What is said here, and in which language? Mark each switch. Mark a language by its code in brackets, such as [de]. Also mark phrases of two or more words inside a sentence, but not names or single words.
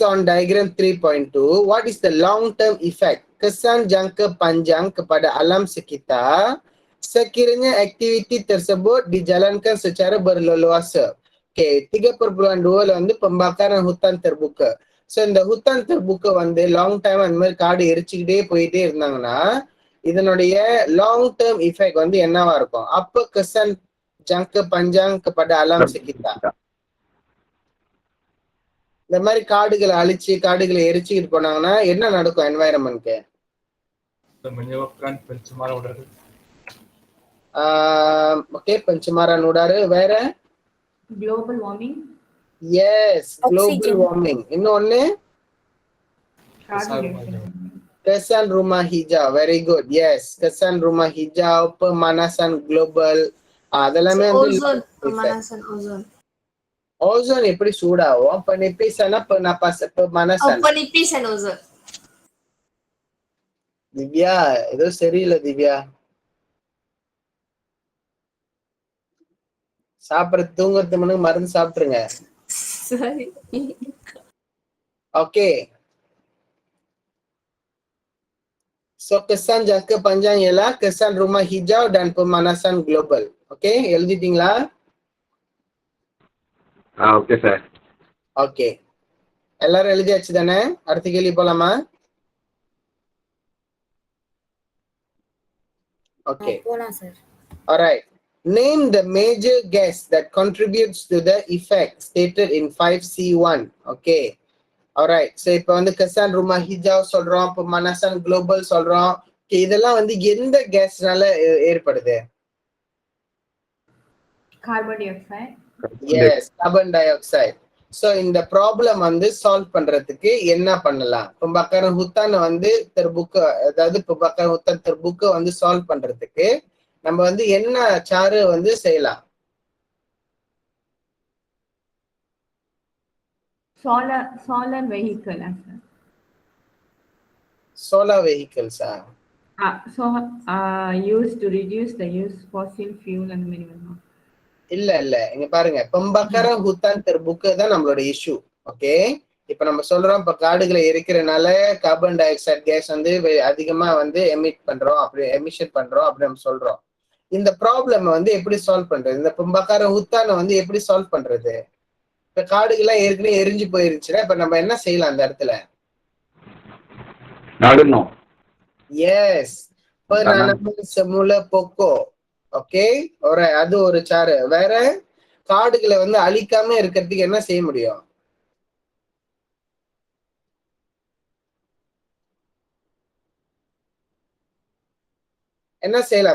[en] on diagram 3.2, what is the long term effect [ms] kesan jangka panjang kepada alam sekitar sekiranya aktiviti tersebut dijalankan secara berleluasa? Okay, 3.2 வந்து pembakaran hutan terbuka. [ta] ஸோ இந்த [ms] hutan terbuka [ta] வந்து [en] long time [ta] அந்த மாதிரி காடு எரிச்சுக்கிட்டே போயிட்டே இருந்தாங்கன்னா இதனுடைய [en] long term effect [ta] வந்து என்னவா இருக்கும்? [ms] அப்ப kesan jangka panjang kepada alam sekitar. [ta] இந்த மாதிரி காடுகளை அழிச்சு காடுகளை எரிச்சுக்கிட்டு போனாங்கன்னா என்ன நடக்கும் என்வாயரன்மெண்ட்க்கு? [ms] menyebabkan pencemaran udara. ஓகே, pencemaran udara. [ta] வேற? [en] Global warming. Yes, global Oxygen. warming. [ms] இன்னொன்னு kesan rumah hijau. [en] Very good. Yes, [ms] kesan rumah hijau, pemanasan global. [ta] அதெல்லாமே வந்து [ms] Ozone, pemanasan ozon. [ta] ஓசோன் எப்படி சூடாகும்? [ms] penipisan pemanasan. Penipisan ozon. [ta] திவ்யா, ஏதோ சரியில்லை திவ்யா. சாப்பிடுறது தூங்குறது முன்னாடி மருந்து சாப்பிட்டுருங்க. [en] Sorry. Okay, so [ms] kesan jangka panjang ialah kesan rumah hijau dan pemanasan global. [ta] ஓகே, எழுதிட்டீங்களா? [en] Okay sir. [ta] ஓகே, எல்லாரும் எழுதியாச்சு தானே? அடுத்த கேள்வி போலாமா? ஓகே, போலாம் சார். [en] alright. Name the major gas that contributes to the effect stated in 5C1. Okay, alright. So [ta] இப்போ வந்து [ms] kesan rumah hijau [ta] சொல்றோம், [ms] pemanasan global [ta] சொல்றோம். Okay, இதெல்லாம் வந்து எந்த கேஸ்னால ஏற்படுது? [en] Carbon dioxide. Yes, carbon dioxide. [ta] So இந்த ப்ராப்ளம் வந்து சால்வ் பண்றதுக்கு என்ன பண்ணலாம்? [ms] pembakaran hutan [ta] வந்து terbuka, அதாவது [ms] pembakaran hutan terbuka [ta] வந்து சால்வ் பண்றதுக்கு நம்ம வந்து என்ன சாறு வந்து செய்யலாம்? [en] Solar vehicle, sir. Solar vehicles? Used to reduce the use fossil fuel and minimum. [ta] இல்ல இங்க பாருங்க, [ms] pembakaran hutan terbuka [ta] தான் நம்மளோட இஷ்யூ. ஓகே, இப்ப நம்ம சொல்றோம் இப்ப காடுகளை எரிக்கிறனால [en] carbon dioxide gas [ta] வந்து அதிகமா வந்து எமிஷன் பண்றோம் அப்படி நம்ம சொல்றோம். இந்த ப்ராப்ளம் வந்து எப்படி சால்வ் பண்றது? இந்த [ms] pembakaran hutan [ta] வந்து எப்படி சால்வ் பண்றது? இப்ப காடுகள்லாம் ஏற்கனவே எரிஞ்சு போயிருச்சுன்னா இப்ப நம்ம என்ன செய்யலாம் அந்த இடத்துல? நடணும். எஸ், [ms] penanaman semula pokok. [ta] ஓகே, அது ஒரு சாறு. வேற காடுகளை வந்து அழிக்காம இருக்கிறதுக்கு என்ன செய்ய முடியும்? என்ன செய்யலாம்?